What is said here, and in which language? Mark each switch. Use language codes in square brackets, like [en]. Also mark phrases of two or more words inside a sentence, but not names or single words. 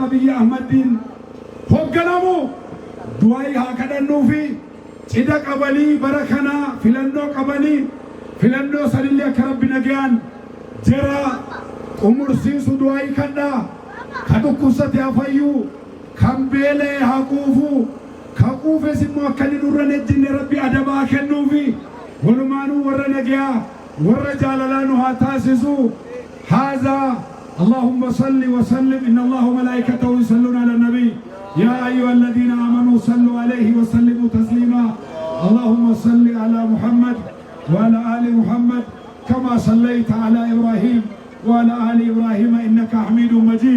[om] Abiy Ahmadiin hoogganamu du'aa'ii haa kadhannuufi cidha qabanii bara kanaa filannoo qabanii filannoo sanillee akka rabbi nagayaan jara umursiisu du'aa'ii kadhaa. Ka dhukkubsate haa fayyuu kan beela'e haa quufu ka quufes immoo akka inni nurra nejjinne rabbi adabaa kennuufi walumaanuu warra nagayaa warra jaalalaa nu haa taasisu. [ar] هذا اللهم صل وسلم إن الله وملائكته يصلون على النبي يا أيها الذين آمنوا صلوا عليه وسلموا تسليما. اللهم صل على محمد وعلى آل محمد كما صليت على إبراهيم وعلى آل إبراهيم إنك حميد مجيد.